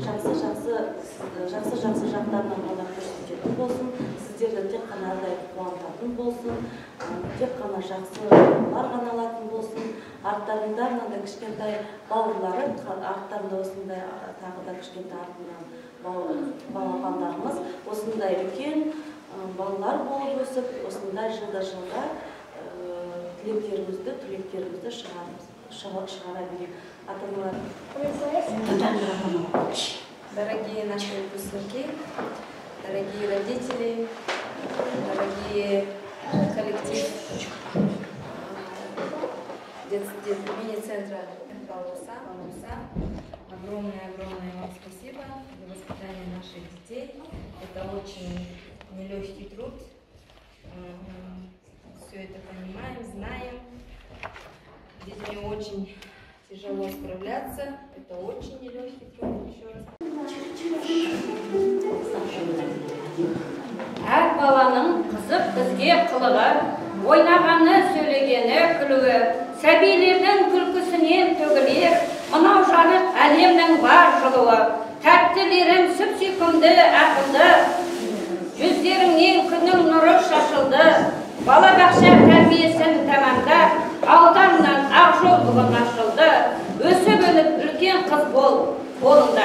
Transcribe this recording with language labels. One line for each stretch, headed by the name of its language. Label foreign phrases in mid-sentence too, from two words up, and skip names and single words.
Kazakh: жақсы жақтарынан ғана көрсететін болсын, сіздерді тек қана қуантатын болсын, тек қана жақсылар ғана алатын болсын, арттарында мынандай кішкентай бауырлары, арттарында осындай тағы да кішкентай артынан балапандарымыз, осындай үлкен балалар болып өсіп, осындай жылда түлектерімізді шығара берейік. Ата-аналар.
Russian: Дорогие наши выпускники, дорогие родители, дорогие коллектив мини-центра Балауса. Огромное вам спасибо за воспитание наших детей. Это очень нелегкий труд. Все это понимаем, знаем. С детьми очень тяжело справляться. Это очень нелегкий труд. Еще раз.
Kazakh: Әр баланың қызық бізге қылығы, ойнағаны, сөйлегені, күлігі, сәбилердің күлкісінен төгілер, Мынау жарық әлемнің бар жылуы, тәттілерің сүп-сүйкімді ақылды, жүздеріңнен күннің нұры шашылды, балабақша тәрбиесін тамамдап, алдарынан ақ жол бүгін ашылды, өсіп өніп үлкен қыз болыңда.